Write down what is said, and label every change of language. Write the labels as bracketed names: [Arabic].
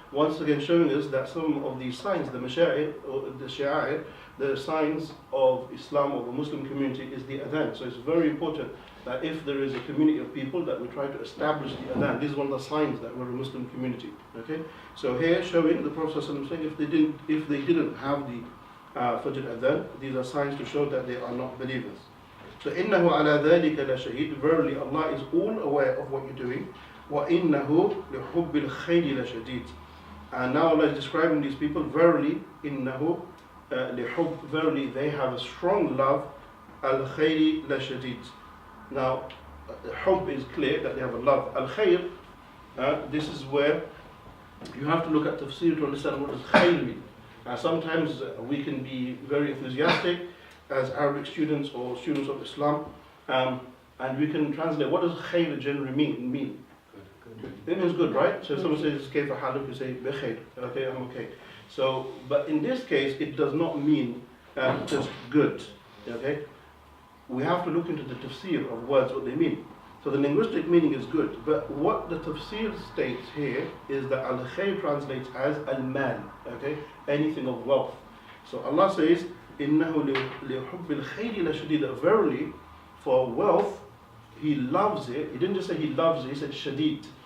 [English] Once again showing us that some of these signs, the masha'ir, or the sha'ir, the signs of Islam, of the Muslim community, is the adhan. So it's very important that if there is a community of people, that we try to establish the adhan. This is one of the signs that we're a Muslim community. Okay? So here showing the Prophet ﷺ saying if they didn't have the Fajr adhan, these are signs to show that they are not believers. [Arabic] So إِنَّهُ عَلَى ذَلِكَ لَشَهِيدٌ. [English] Verily Allah is all aware of what you're doing. [Arabic] وَإِنَّهُ لِحُبِّ الْخَيْرِ لَشَدِيدٌ. [English] And now Allah is describing these people. Verily, [Arabic] إِنَّهُ لِحُبِّ, [English] verily they have a strong love. [Arabic] الْخَيْرِ لَشَدِيدٌ. [English] Now, hub is clear that they have a love. Al-khayr, this is where you have to look at tafseer to understand what does khayr mean. Sometimes we can be very enthusiastic as Arabic students or students of Islam, and we can translate what does khayr generally mean. It means good, right? So if someone says [Arabic] kayfa haluk, [English] you say bikhair, okay, I'm okay. So, but in this case, it does not mean just good. Okay, we have to look into the tafsir of words, what they mean. So the linguistic meaning is good, but what the tafsir states here is that al-khayr translates as al-mal, okay, anything of wealth. So Allah says, [Arabic] إِنَّهُ لِحُبِّ الْخَيْرِ لَشَدِيدٌ. [English] Verily, for wealth, He loves it. He didn't just say He loves it, He said shadid.